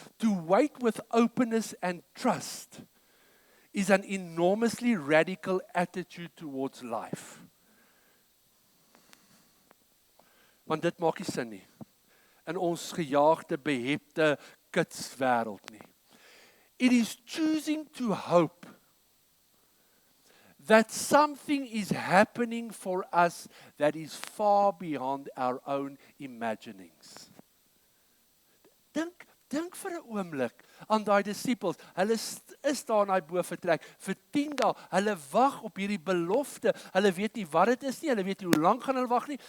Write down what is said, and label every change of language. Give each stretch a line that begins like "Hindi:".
English: To wait with openness and trust is an enormously radical attitude towards life.
Afrikaans: Want dit maak nie sin nie. In ons gejaagde, behepte kitswêreld nie.
English: It is choosing to hope that something is happening for us that is far beyond our own imaginings.
Afrikaans: Dink vir 'n oomblik aan daai disippels. Hulle is daar in daai bo vertrek vir 10 dae. Hulle wag op hierdie belofte. Hulle weet nie wat dit is nie. Hulle weet nie hoe lank gaan hulle wag nie.